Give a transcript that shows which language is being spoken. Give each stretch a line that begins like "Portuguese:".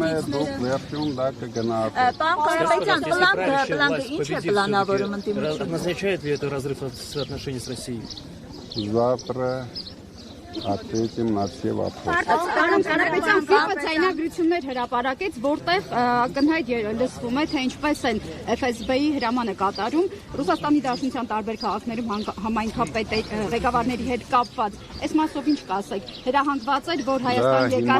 Armenian: Դուք վերջում դա կգնահատեք։ Պարոն Կարապետյան, պլանկը ինչ է պլանավորում ընդդիմությունը։
Russian: Означает ли это разрыв отношений с Россией? Завтра ответим на все вопросы.
Armenian: Պարոն Կարապետյան, ԶԻՊ-ը ձայնագրություններ հրապարակեց, որտեղ ակնհայտ լսվում է, թե ինչպես են FSB-ի հրամանը կատարում Ռուսաստանի Դաշնության տարբեր քաղաքներում համայնքապետ ղեկավարների հետ կապված։ Այս մասով ինչ կասեք։ Հրահանգված էր, որ Հայաստան եկած